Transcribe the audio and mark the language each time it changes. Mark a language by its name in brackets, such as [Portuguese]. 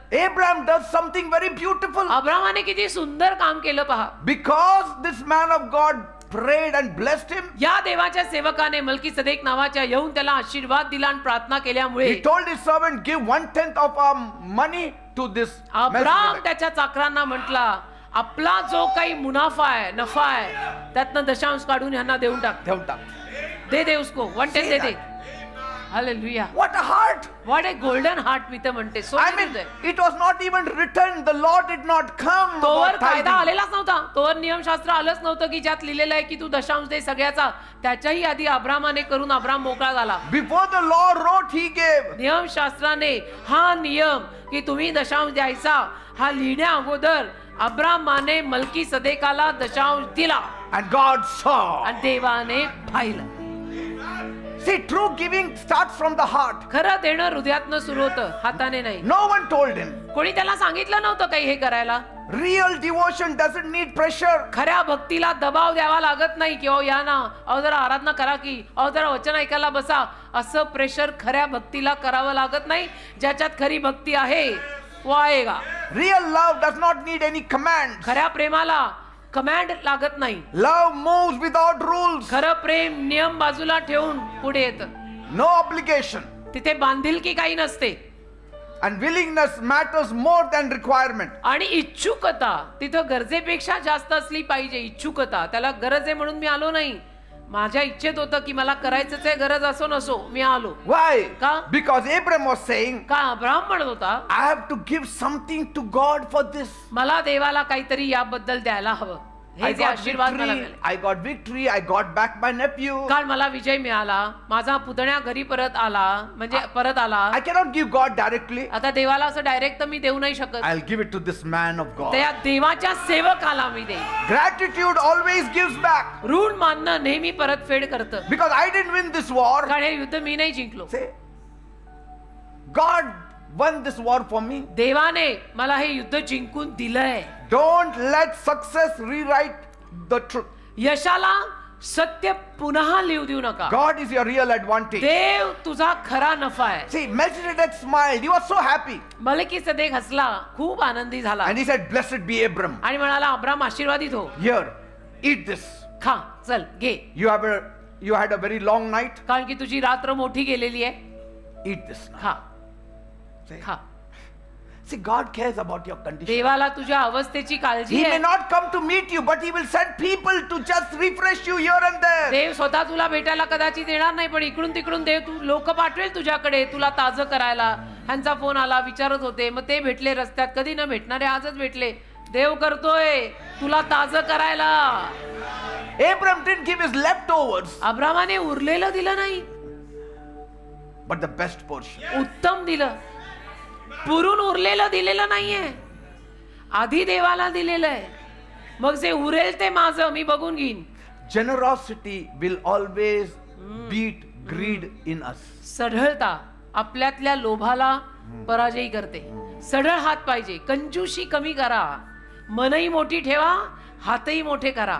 [English] Abraham does something very beautiful. [Marathi] अब्रामाने किती सुंदर काम केलं पहा. [English] Because this man of God prayed and blessed him, [Marathi] या देवाच्या सेवकाने मलकी सदेक नावाच्या येऊन त्याला आशीर्वाद दिला आणि प्रार्थना केल्यामुळे [English] he told his servant, give 1/10 of our money to this [Marathi] Abram [English] Melchizedek. [Marathi] त्याच्या चाकरांना म्हटला, आपला जो काही मुनाफा आहे, नफा आहे, त्यातनं दशांश काढून यांना देऊन टाक. ठेवून टाक. [Hindi] दे दे उसको 1/10 दे दे. Hallelujah. [English] What a heart! What a golden heart [Marathi] मी तर म्हणते. [English] I mean, it was not even written. The law did not come [Marathi] तोवर [English] about [Marathi] कायदा [English] tithing. [Marathi] आलेलाच नव्हता, तोवर नियमशास्त्र आलंच नव्हतं की ज्यात लिहिलेलं आहे की तू दशांश दे सगळ्याचा. त्याच्याही आधी अब्रामाने करून अब्राम मोकळा झाला. [English] Before the law wrote, he gave. [Marathi] नियमशास्त्राने हा नियम की तुम्ही दशांश द्यायचा हा लिहिण्या अगोदर अब्रामाने मलकी सदेकाला दशांश दिला. [English] And God saw. [Marathi] आणि देवाने पाहिलं. [English] See, true giving starts from the heart. [Marathi] खरं देणं हृदयातनं सुरू होतं, हाताने नाही. [English] No one told him. [Marathi] कोणी त्याला सांगितलं नव्हतं काही हे करायला. [English] Real devotion doesn't need pressure. [Marathi] खऱ्या भक्तीला दबाव द्यावा लागत नाही की अहो या ना, अहो जरा आराधना करा की, अहो जरा वचन ऐकायला बसा. असं प्रेशर खऱ्या भक्तीला करावं लागत नाही. ज्याच्यात खरी भक्ती आहे [Hindi] वो आएगा. [English] Real love does not need any commands. [Marathi] खऱ्या प्रेमाला कमांड लागत नाही. [English] Love moves without rules. [Marathi] खरं प्रेम नियम बाजूला ठेवून पुढे येतं. [English] No obligation. [Marathi] तिथे बांधिलकी काही नसते. [English] And willingness matters more than requirement. [Marathi] आणि इच्छुकता तिथं गरजेपेक्षा जास्त असली पाहिजे. इच्छुकता, त्याला गरज आहे म्हणून मी आलो नाही, माझ्या इच्छेत होतं की मला करायचंच आहे, गरज असो नसो मी आलो. [English] Why? [Marathi] का? [English] Because Abraham was saying, [Marathi] का अब्राहम म्हणत होता [English] I have to give something to God for this. [Marathi] मला देवाला काहीतरी याबद्दल द्यायला हवं. हे [English] I [Marathi] जे [English] got [Marathi] आशीर्वाद मला [English] victory. [Marathi] मिळाले, [English] I got victory. I got back my nephew. [Marathi] कारण मला विजय मिळाला, माझा पुतण्या घरी परत आला, म्हणजे परत आला. [English] I cannot give God directly. [Marathi] आता देवाला असं डायरेक्ट तर मी देऊ नाही शकत. [English] I'll give it to this man of God. [Marathi] त्या देवाच्या सेवकाला मी देईन. [English] Gratitude always gives back. [Marathi] ऋण मानणं नेहमी परतफेड करतं. [English] Because I didn't win this war. [Marathi] कारण हे युद्ध मी नाही जिंकलो, [English] Say, God won this war for me. [Marathi] देवाने मला हे युद्ध जिंकून दिलंय. [English] Don't let success rewrite the truth. [Marathi] यशाला सत्य पुन्हा लिहू देऊ नका. [English] God is your real advantage. [Marathi] देव तुझा खरा नफा आहे. [English] See, Melchizedek smiled. He was so happy. [Marathi] Melchizedek हसला, खूप आनंदी झाला [English] And he said, Blessed be Abram. [Marathi] आणि म्हणाला अब्राम आशीर्वादित हो. [English] Here, eat this. [Marathi] खा, चल घे, [English] You had a very long night. [Marathi] कारण की तुझी रात्र मोठी गेलेली आहे. [English] Eat this now. [Marathi] खा [English] See, [Marathi] खा. [English] see, God cares about your condition. [Marathi] देवाला तुझ्या अवस्थेची काळजी [English] He may [Marathi] आहे. [English] not come to meet you, but he will send people to just refresh you here and there. [Marathi] देव स्वतः तुला भेटायला कदाचित येणार नाही, पण इकडून तिकडून देव तू लोक पाठवेल तुझ्याकडे तुला ताजं करायला. ह्यांचा फोन आला, विचारत होते, मग ते भेटले रस्त्यात, कधी न भेटणारे आजच भेटले. देव करतोय तुला ताजं करायला. [English] Abram didn't give his leftovers, [Marathi] अब्रामाने उरलेलं दिलं नाही, [English] but the best portion. [Marathi] उत्तम दिलं. पुरून उरलेलं दिलेलं नाहीये, आधी देवाला दिलेलं आहे. मग जे उरेल ते माझं मी बघून घेईन. [English] Generosity will always beat greed in us. [Marathi] सढळता आपल्यातल्या लोभाला पराजयी करते. सढळ हात पाहिजे, कंजूशी कमी करा, मनही मोठी ठेवा, हातही मोठे करा.